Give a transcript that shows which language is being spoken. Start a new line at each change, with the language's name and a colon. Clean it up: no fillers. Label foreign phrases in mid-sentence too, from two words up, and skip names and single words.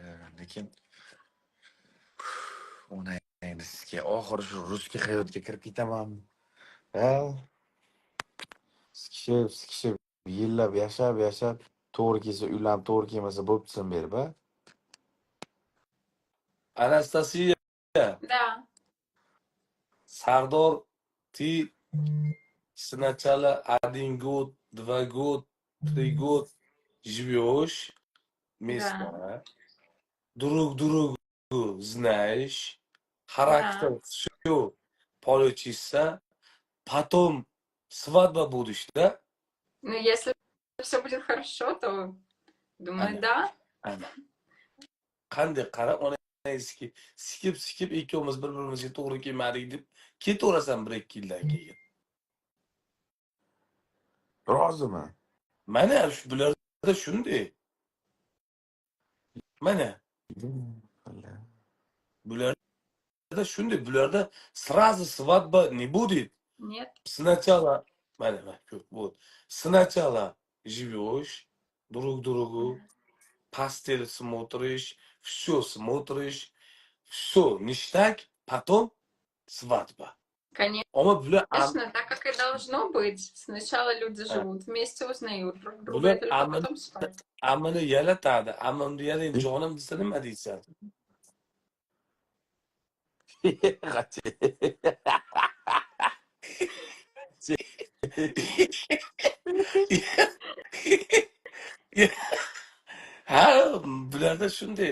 Uzbek: Lekin onangni sizga oxiri shu russkiy hayotga kirib ketaman. Ha? Sikishib, yillab yashab, to'g'ri kelsa uylanib, to'g'ri kelmasa bo'ptisan berib, ha? Anastasiya,
Russian: Да. Sardor, ты сначала 1 год, 2 год, 3 год живешь местно, друг другу знаешь, характер все получится, потом свадьба будешь, да? Ну, если все будет хорошо, то думаю, Ана. да.
Uzbek: Qanday qara, onangizki sikib ikkovimiz bir-birimizga to'g'ri kelmadik deb ketaverasan 1-2 yildan keyin. Roziman. Mana shu bularda shunday. Mana bularda shunday, bularda
Russian: сразу свадьба не будет. Нет. Сначала, вот, сначала живешь друг другу, постель смотришь, все смотришь, все ништяк, потом свадьба.
Uzbek: Ama bular
Russian: Конечно, так как и должно быть. Сначала люди живут вместе, узнают друг друга, и только потом спать.
Uzbek: ammani yalatadi. Ammamni yalang jonim desa nima deysan? Ha, bularda shunday.